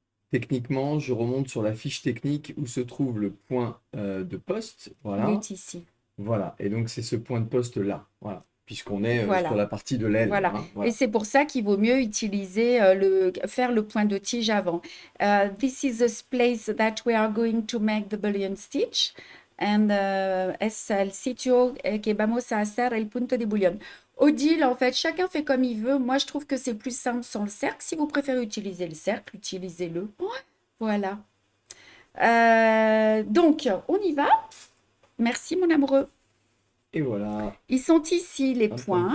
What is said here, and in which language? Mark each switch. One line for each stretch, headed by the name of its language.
French: Techniquement, je remonte sur la fiche technique où se trouve le point de poste. Il Voilà. est ici. Voilà. Et donc, c'est ce point de poste-là. Voilà. Puisqu'on est Voilà. sur la partie de l'aile. Voilà. Hein, voilà. Et c'est pour ça qu'il vaut mieux utiliser faire le point de tige avant.
English: This is the place that we are going to make the bullion stitch.
Spanish: And es el sitio que vamos a hacer el punto de bullion.
French: Odile, en fait, chacun fait comme il veut. Moi, je trouve que c'est plus simple sans le cercle. Si vous préférez utiliser le cercle, utilisez-le. Voilà. Donc, on y va. Merci, mon amoureux. Et voilà, Ils sont ici, les un point de